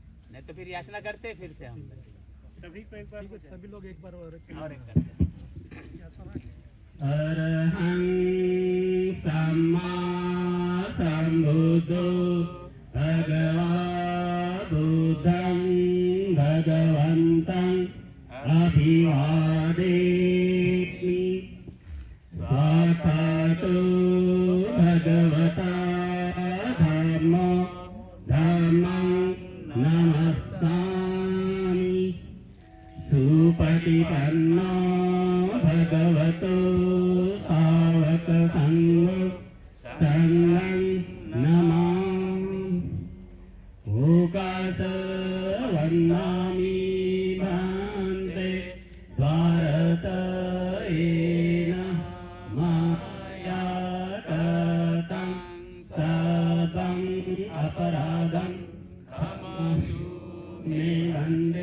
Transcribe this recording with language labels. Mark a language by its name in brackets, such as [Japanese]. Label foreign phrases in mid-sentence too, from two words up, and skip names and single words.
[Hindi] नहीं तो फिर याचना करते फिर से हम सभी को एक बार, सभी लोग एक बार और एक करते। [Pali] अरहं सम्मा सम्बुद्धो भगवा बुद्धं भगवन्तं अभिवादेमि स्वाकातो भगवता धम्मो धम्मं नमस्सामि सुपटिपन्नो भगवतो सावक संघो संघं नमामि ओकास वन्दामि भन्ते भारत येन माया कृतं [Sanskrit] सर्वं अपराधं क्षमस्व मे वन्दे